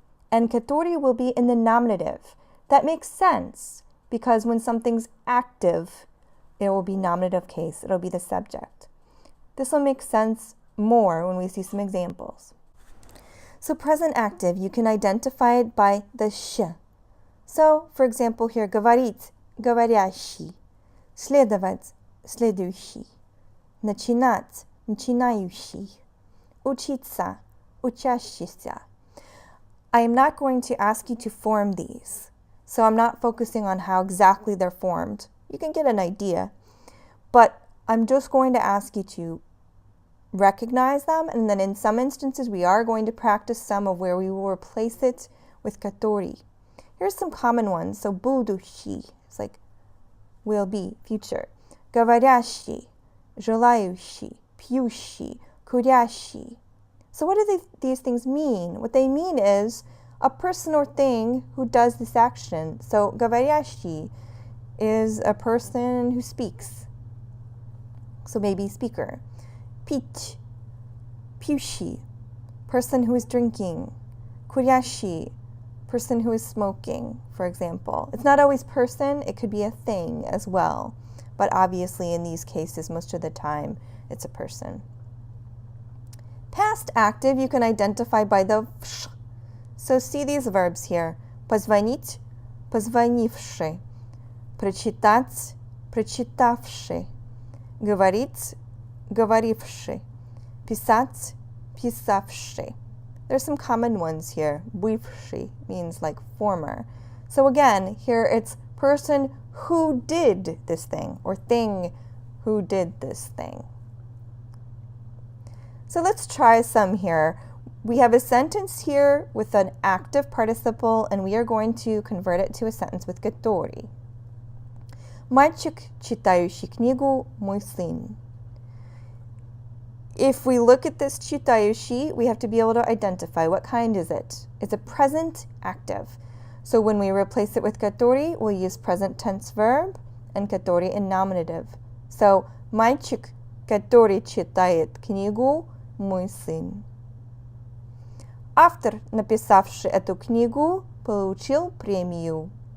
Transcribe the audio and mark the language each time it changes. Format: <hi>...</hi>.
<en>And katori will be in the nominative. That makes sense because when something's active, it will be nominative case. It'll be the subject. This will make sense more when we see some examples. So present active, you can identify it by the sh. So, for example here,</en> <ru>говорить, говорящий, следовать, следующий, начинать, начинающий, учиться, учащийся.</ru> <en>I am not going to ask you to form these, so I'm not focusing on how exactly they're formed. You can get an idea, but I'm just going to ask you to recognize them, and then in some instances we are going to practice some of where we will replace it with katori. Here's some common ones. So будущий, it's like will be, future.</en> <ru>Говорящий, желающий, пьющий, курящий.</ru> <en>So what do these things mean? What they mean is a person or thing who does this action. So говорящий is a person who speaks. So maybe speaker.</en> <ru>Пить, пьющий,</ru> <en>person who is drinking. Курящий, person who is smoking, for example. It's not always person, it could be a thing as well. But obviously in these cases, most of the time, it's a person. Past active you can identify by the вш. So see these verbs here.</en> <ru>Позвонить, позвонивший. Прочитать, прочитавший. Говорить, говоривший. Писать, писавший.</ru> <en>There's some common ones here. Бывший means like former. So again, here it's person who did this thing, or thing who did this thing. So let's try some here. we have a sentence here with an active participle, and we are going to convert it to a sentence with который.</en> <ru>Мальчик, читающий книгу, мой сын.</ru> <en>If we look at this читающий, we have to be able to identify what kind is it. It's a present active. So when we replace it with который, we'll use present tense verb and который in nominative.</en> <ru>So мальчик, который читает книгу, мой сын. Автор, написавший эту книгу, получил премию.</ru>